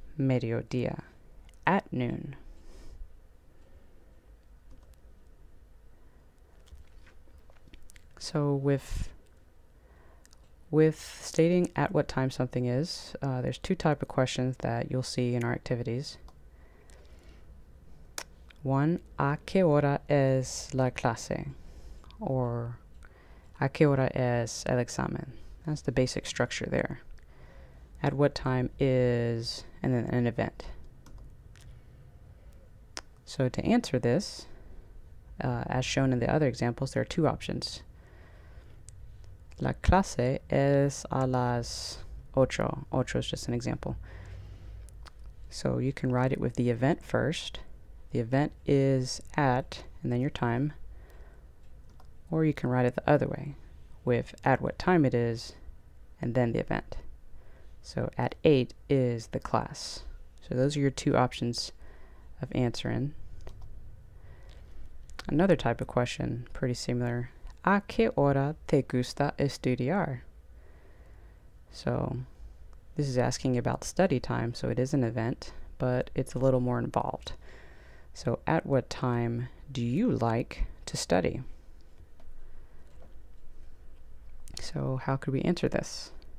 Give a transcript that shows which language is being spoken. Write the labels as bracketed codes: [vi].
[en] mediodía, at noon. So with stating at what time something is, there's two types of questions that you'll see in our activities. One, [es] ¿a qué hora es la clase? Or ¿a qué hora es el examen? [en] That's the basic structure there. At what time is, and then an event. So to answer this, as shown in the other examples, there are two options. [es] La clase es a las 8. [en] 8 is just an example. So you can write it with the event first. The event is at, and then your time. Or you can write it the other way, with at what time it is, and then the event. So at 8 is the class. So those are your two options of answering. Another type of question, pretty similar. [es] ¿A qué hora te gusta estudiar? [en] So this is asking about study time, so it is an event, but it's a little more involved. So at what time do you like to study? So how could we answer this?